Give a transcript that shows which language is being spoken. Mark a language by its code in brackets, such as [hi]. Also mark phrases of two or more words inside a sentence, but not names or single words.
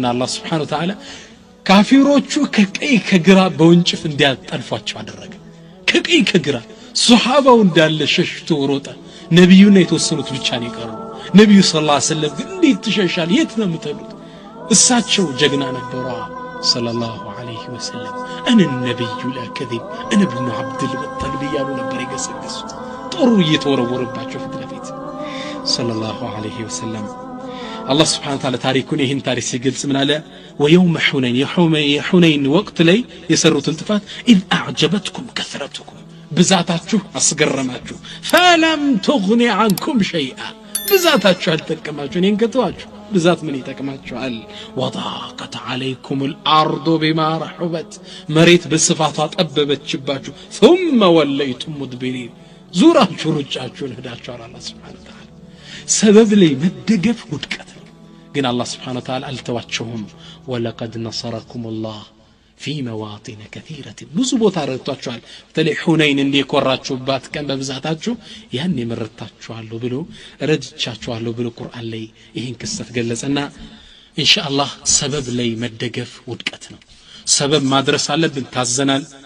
[am] አላህ [ar] سبحانه وتعالى [am] ካፊሮቹ ከቀይ ከግራ በወንጭፍ እንዲያጠልፏቸው አደረገ ከቀይ ከግራ ሱሐባው እንዳለ ሸሽቶ ሮጠ ነብዩና የተወሰኑት ብቻ ነው የቀሩ ነብዩ [ar] صلى الله عليه وسلم [am] ግን እንዴት ትሸሻል የት ነው የምትሉት እሳቸው ጀግና ነበሩ [ar] صلى الله عليه وسلم [am] እነ ነብዩ ለከذب እነ ኢብኑ አብዱል ሙጠሊብ ያሉ ነበር የገሰገሱት ጦሩ እየተወረወረባቸው ፊት ለፊት [ar] صلى الله عليه وسلم [am] አላህ [ar] سبحانه وتعالى [am] ታሪኩን ይህን ታሪክ ሲገልጽ ምን አለ ወየውም ሁነይን ወቅት ላይ የሰሩትን ጥፋት [ar] إذ أعجبتكم كثرتكم [am] ብዛታችሁ አስገረማችሁ [ar] فلم تغن عنكم شيئا [am] ብዛታችሁ አልተጠቀማችሁ እኔን ከተዋችሁ ብዛት ምን ይጠቅማችኋል [ar] وضاقت عليكم الأرض بما رحبت [am] መሬት በስፋቷ ጠበበችባችሁ [ar] ثم وليتم مدبرين [am] ዙራችሁ ሩጫችሁን ሄዳችኋል አላህ [ar] سبحانه وتعالى [am] ሰበብ ላይ መደገፍ ውድቀት ግን አላህ [ar] سبحانه وتعالى [am] አልተዋቸውም [ar] ولقد نصركم الله في مواطن كثيرة [am] ብዙ ቦታ ረድቷችኋል በተለይ ሁነይን እንዲኮራችሁባት ቀን በብዛታችሁ ያን ይመረጣችኋል ብሎ ረድቻችኋል ብሎ ቁርአን ላይ ይሄን ክስተት ገለጸና ኢንሻአላህ ሰበብ ላይ መደገፍ ውድቀት ነው ሰበብ ማድረስ አለብን ታዘናል